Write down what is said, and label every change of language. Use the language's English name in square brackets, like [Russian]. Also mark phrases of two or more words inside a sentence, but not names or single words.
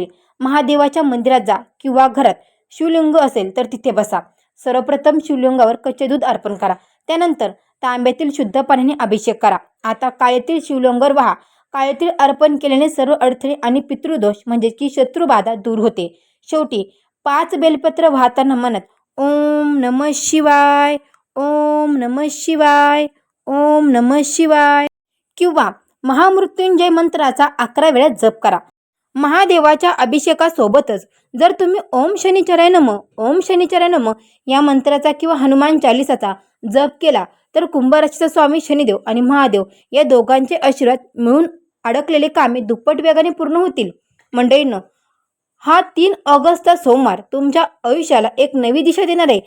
[Marathi] महादेवाच्या मंदिरात जा किंवा घरात शिवलिंग असेल तर तिथे बसा. सर्वप्रथम शिवलिंगावर कच्चे दूध अर्पण करा. त्यानंतर तांब्यातील शुद्ध पाण्याने अभिषेक करा. आता काळे तीळ शिवलिंगावर वाहा. काळे तीळ अर्पण केल्याने सर्व अडथळे आणि पितृदोष म्हणजे की शत्रुबाधा दूर होते. शेवटी 5 बेलपत्र वाहताना म्हणत [Sanskrit] ओम नमः शिवाय, ओम नमः शिवाय, ओम नमः शिवाय [Marathi] किंवा महामृत्युंजय मंत्राचा 11 वेळा जप करा. महादेवाच्या अभिषेकासोबतच जर तुम्ही [Sanskrit] ओम शनिचराय नमः, ओम शनिचराय नमः [Marathi] या मंत्राचा किंवा हनुमान चालिसाचा जप केला तर कुंभ राशीचा स्वामी शनिदेव आणि महादेव या दोघांचे आशीर्वाद मिळून अडकलेले कामे दुप्पट वेगाने पूर्ण होतील. मंडळींनो, हा 3 ऑगस्टचा सोमवार तुमच्या आयुष्याला एक नवी दिशा देणार आहे.